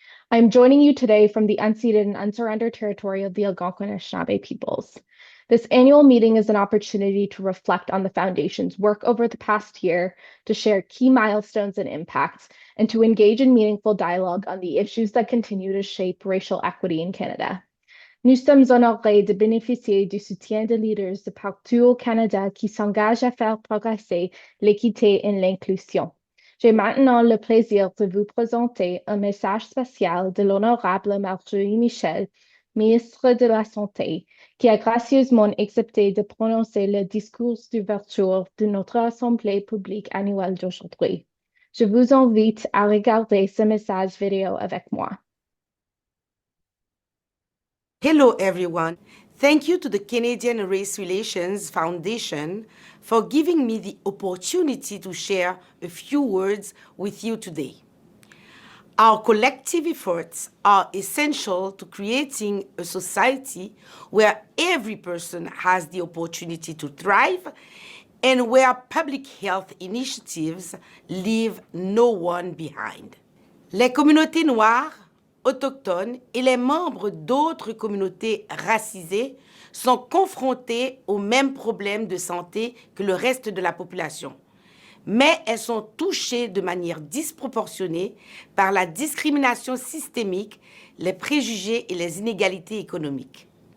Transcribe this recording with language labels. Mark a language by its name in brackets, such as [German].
[English] I am joining you today from the unceded and unsurrendered territory of the Algonquin and Anishinaabe peoples. This annual meeting is an opportunity to reflect on the Foundation's work over the past year, to share key milestones and impacts, and to engage in meaningful dialogue on the issues that continue to shape racial equity in Canada. [French] Nous sommes honorés de bénéficier du soutien de leaders de partout au Canada qui s'engagent à faire progresser l'équité et l'inclusion. J'ai maintenant le plaisir de vous présenter un message spécial de l'honorable Marjorie Michel, ministre de la Santé, qui a gracieusement accepté de prononcer le discours d'ouverture de notre Assemblée publique annuelle d'aujourd'hui. Je vous invite à regarder ce message vidéo avec moi. [English] Hello, everyone. Thank you to the Canadian Race Relations Foundation for giving me the opportunity to share a few words with you today. Our collective efforts are essential to creating a society where every person has the opportunity to thrive and where public health initiatives leave no one behind. [French] Les communautés noires, autochtones et les membres d'autres communautés racisées sont confrontés aux mêmes problèmes de santé que le reste de la population. Mais elles sont touchées de manière disproportionnée par la discrimination systémique, les préjugés et les inégalités économiques.